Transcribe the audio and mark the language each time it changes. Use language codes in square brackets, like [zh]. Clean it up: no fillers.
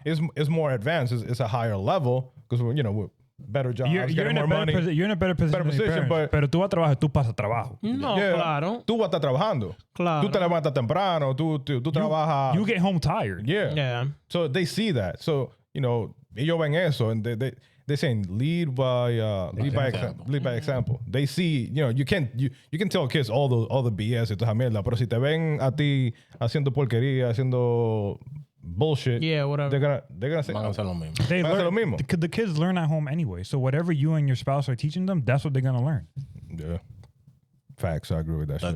[en] It's more advanced. It's a higher level because we're better jobs, You're in more money. You're in a better position, [es] pero tú vas a trabajar, tú pasas trabajo. No, claro. Tú vas a estar trabajando. Claro. Tú te levantas temprano. Tú trabajas. [en] You get home tired. Yeah. So they see that. So [es] ellos ven eso, [en] and they saying lead by example. They see, you can tell kids all the BS [es] y toda esa mierda, pero si te ven a ti haciendo porquería, haciendo [en] bullshit, whatever. they're gonna say [es] Van a hacer lo mismo. [en] They [es] Van a hacer [en] learn, [es] lo mismo. [en] the kids learn at home anyway. So whatever you and your spouse are teaching them, that's what they're going to learn. Yeah. Facts, I agree with that shit.